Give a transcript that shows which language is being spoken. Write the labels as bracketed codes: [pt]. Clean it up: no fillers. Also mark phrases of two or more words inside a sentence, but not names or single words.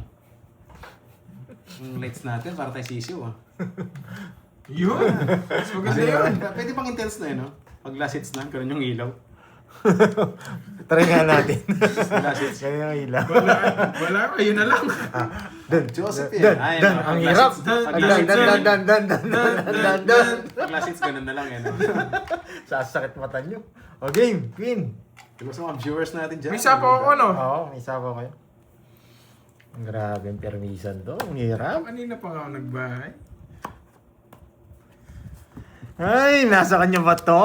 [tl] Yung lights natin, para tayo sisiw ah. Yun! Mas maganda yun. Pwede pang intense na yun, no? Pag [en] last hits [tl] na, ganun yung ilaw. Try nga natin. [en] Last hits. [tl] Kaya yung ilaw. Wala ka, yun na lang. Dan, Joseph Dan, yan. Ay, Dan, no, ang pag hirap. [en] last hits- pag Dan, last hits- dan, dan, dan, dan, dan, dan. [tl] Pag [en] last hits, [tl] ganun na lang yan. No? Sasakit mata nyo. O game, Queen. Diba sa mga viewers natin dyan? May sapo ako, no? Oo, may sabaw kayo. Grabe ang permisan to. Ang hirap. Kanina pa nga ako nagbahay. Ay, nasa kanya ba to?